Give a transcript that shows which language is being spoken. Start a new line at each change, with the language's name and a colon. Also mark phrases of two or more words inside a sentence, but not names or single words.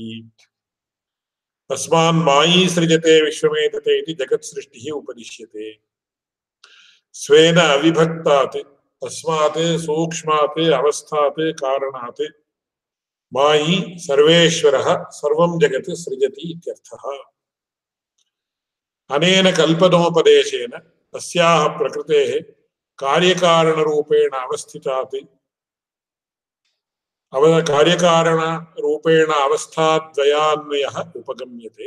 Sanskrit: तस्मान् मायी सृजते विश्वमेतत् इति जगत् सृष्टि उपदिश्यते. स्वेन अविभक्तात् तस्मात् सूक्ष्मात् अवस्थात् कारणात् मायी सर्वेश्वरः सर्वं जगत् सृजति इत्यर्थः. अनेन कल्पनोपदेशेन तस्याः प्रकृतेः कार्यकारणरूपेण अवस्थितात् कार्यकारणरूपेण अवस्थाद्वयान्वयः उपगम्यते.